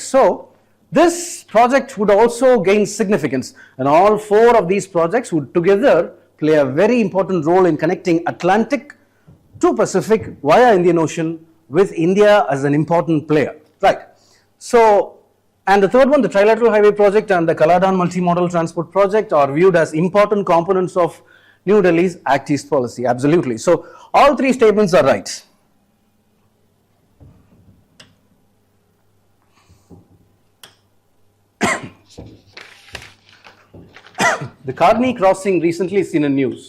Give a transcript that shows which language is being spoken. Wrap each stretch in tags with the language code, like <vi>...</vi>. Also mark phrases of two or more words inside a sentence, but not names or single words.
<en>So this project would also gain significance, and all four of these projects would together play a very important role in connecting Atlantic to Pacific via Indian Ocean with India as an important player, right. So, and the third one, the Trilateral Highway project and the Kaladan multimodal transport project are viewed as important components of New Delhi's Act East policy. Absolutely. So all three statements are right. The Karni crossing recently seen in news.</en>